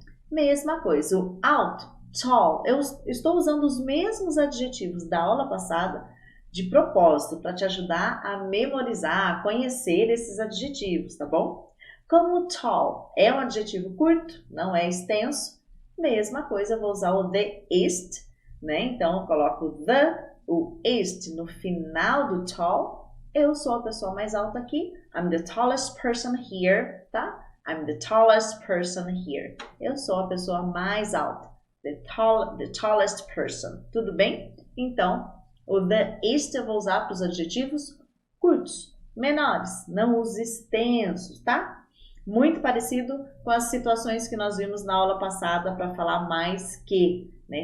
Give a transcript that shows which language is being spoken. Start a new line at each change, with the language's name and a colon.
Portuguese: Mesma coisa, o alto, tall, eu estou usando os mesmos adjetivos da aula passada de propósito para te ajudar a memorizar, a conhecer esses adjetivos, tá bom? Como tall é um adjetivo curto, não é extenso, mesma coisa, eu vou usar o the ist, né? Então, eu coloco o ist no final do tall. Eu sou a pessoa mais alta aqui.
English: I'm the tallest person here, tá? I'm the tallest person here.
Portuguese: Eu sou a pessoa mais alta.
English: The tallest person.
Portuguese: Tudo bem? Então, o the ist eu vou usar para os adjetivos curtos, menores, não os extensos, tá? Muito parecido com as situações que nós vimos na aula passada para falar mais que, né?